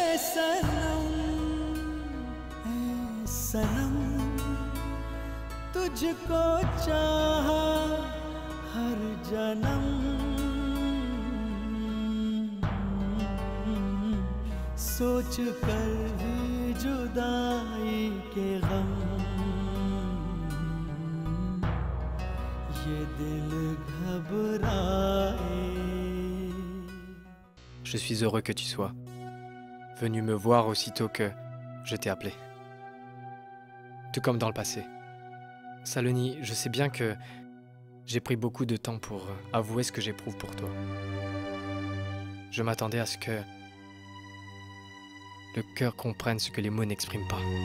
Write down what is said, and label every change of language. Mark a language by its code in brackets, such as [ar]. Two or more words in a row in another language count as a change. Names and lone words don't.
[hi] सनम तुझको चाहा हर जन्म सोच कर ही जुदाई के गम ये दिल घबराए. [fr] Je suis heureux que tu sois venu me voir aussitôt que je t'ai appelé. Tout comme dans le passé. Saloni, je sais bien que j'ai pris beaucoup de temps pour avouer ce que j'éprouve pour toi. Je m'attendais à ce que le cœur comprenne ce que les mots n'expriment pas.